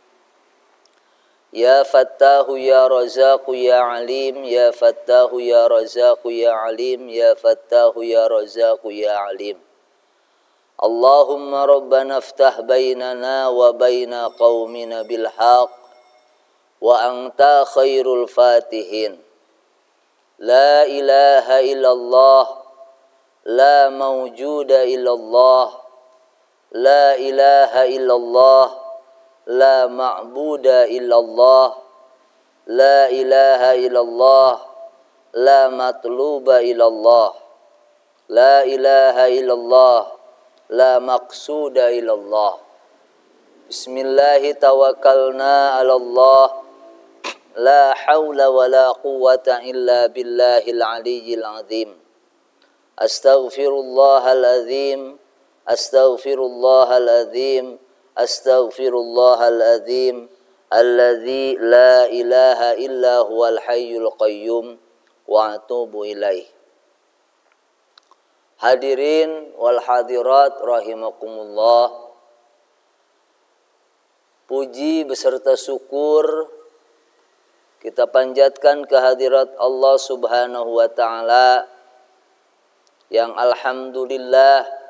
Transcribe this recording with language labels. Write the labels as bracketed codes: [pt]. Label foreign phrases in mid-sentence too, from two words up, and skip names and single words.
[ar] يا فتاح يا رزاق يا عليم يا فتاح يا رزاق يا عليم يا فتاح يا رزاق يا عليم. اللهم ربنا افتح بيننا وبين قومنا بالحق وأنت خير الفاتحين. لا إله إلا الله لا موجود إلا الله لا إله إلا الله لا معبود إلا الله لا إله إلا الله لا مطلوب إلا الله لا إله إلا الله لا مقصود إلا الله. بسم الله توكلنا على الله لا حول ولا قوة إلا بالله العلي العظيم. أستغفر الله العظيم أستغفر الله العظيم أستغفر الله العظيم الذي لا إله إلا هو الحي القيوم وأتوب إليه. الحاضرين والحاضرات رحمكم الله, [id] puji beserta syukur kita panjatkan kehadirat Allah [ar] سبحانه وتعالى [id] yang alhamdulillah